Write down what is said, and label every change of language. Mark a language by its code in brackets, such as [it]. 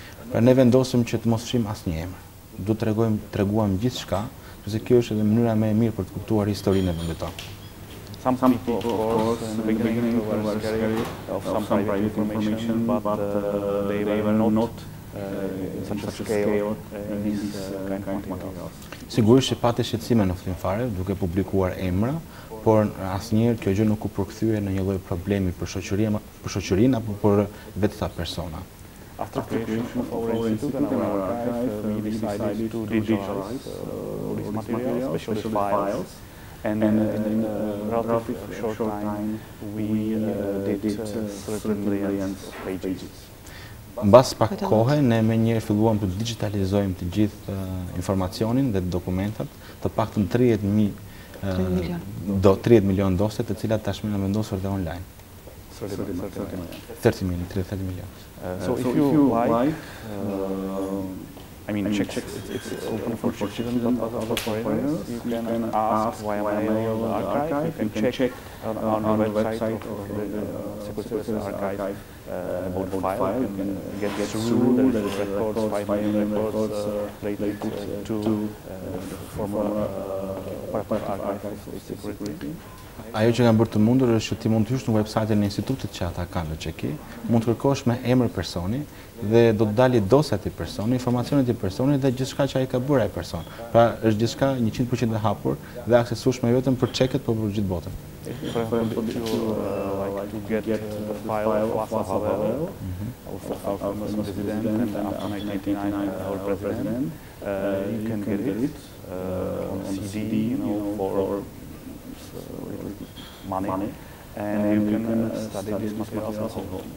[sq] Pra ne vendosëm që të mos fshim asnjë emër. Do të treguam gjithçka, sepse kjo është edhe mënyra më e mirë për të kuptuar historinë e vendit tonë. [en] Some people, of course, in the beginning were scared of some private information, but they were not in such a scale in these kind of materials. [sq] Sigurisht që pati shqetësime në fillim fare duke publikuar emra, por asnjëherë kjo gjë nuk u përkthye në një lloj problemi për shoqërinë apo për vetë ta persona. [en] After creation of our institute and our archive, we decided to digitalize all these materials, especially files, and in a relatively short time we did certain millions of pages. [sq] Mbas pak kohe, ne menjëherë filluam të digitalizojmë të gjithë informacionin dhe dokumentat, të paktën 30 milion dosje, të cilat tashmë janë vendosur dhe online. [en] 30 million. So if you like, I mean, check, it's open for children, but also foreigners. You can ask via mail the archive. You can check on the website of the Secretariat Archive about the file. You can get through the records, 5 million records related to former archive of security. [sq] Ajo që kam bërë të mundur është që ti mund të hysh në website-in e institutit që ata kanë në Çeki, mund të kërkosh me emër personi dhe do të dalë dosja e personi, informacionet e personit dhe gjithçka që ai ka bërë ai person. Pra është gjithçka 100% e hapur dhe aksesueshme vetëm për Çekët, por për gjithë botën. [en] For example, if you like to get the file of PAVEL, our famous president, and after 1999 our president, you can get it on CD, for money, and you can study these materials at home.